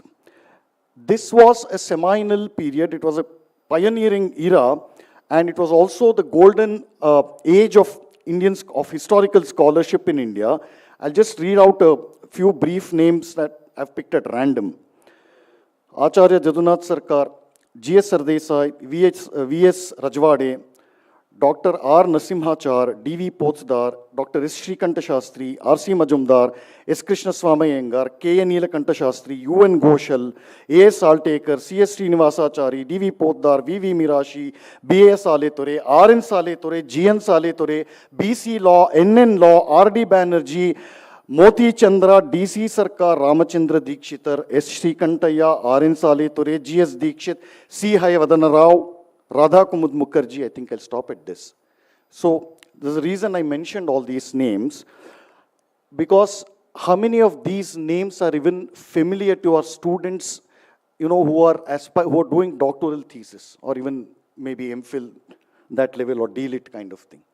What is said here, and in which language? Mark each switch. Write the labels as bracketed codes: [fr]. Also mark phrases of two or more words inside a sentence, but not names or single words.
[en] This was a seminal period, it was a pioneering era, and it was also the golden age of historical scholarship in India. I'll just read out a few brief names that I've picked at random. Acharya Jadunath Sarkar, G.S. Sardesai, V.S. Rajwade, Dr. R. Nasimhachar, D.V. Potsdar, Dr. S. Shrikanta Shastri, R.C. Majumdar, S. Krishna Swamy Iyengar, K.N. Neelakanta Shastri, U.N. Ghoshal, A.S. Saltekar, C.S. Srinivasachari, D.V. Poddar, V.V. Mirashi, B.A.S. Saletore, R.N. Saletore, G.N. Saletore, B.C. Law, N.N. Law, R.D. Banerjee, Moti Chandra, D.C. Sarkar, Ramachandra Dikshitar, S. Shrikantaya, R.N. Saletore, G.S. Dikshit, C. Hayavadana Rao, Radha Kumud Mukherjee. I think I'll stop at this. So there's a reason I mentioned all these names, because how many of these names are even familiar to our students, who are doing doctoral thesis or even maybe MPhil, that level, or D.Lit kind of thing?